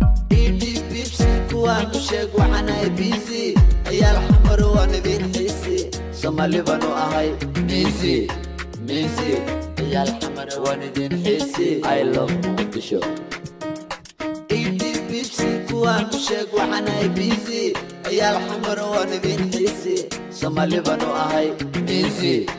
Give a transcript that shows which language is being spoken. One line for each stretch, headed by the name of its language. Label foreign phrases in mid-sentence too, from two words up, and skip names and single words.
Somali: Idhi Pepsi, kuwaan u sheeg waxaan ahay busy. Ciyaal xamar waan idin xiisi. Soomaali baan u ahay busy, busy. Ciyaal xamar waan idin xiisi.
English: I love Muqdisho.
Somali: Idhi Pepsi, kuwaan u sheeg waxaan ahay busy. Ciyaal xamar waan idin xiisi. Soomaali baan u ahay busy.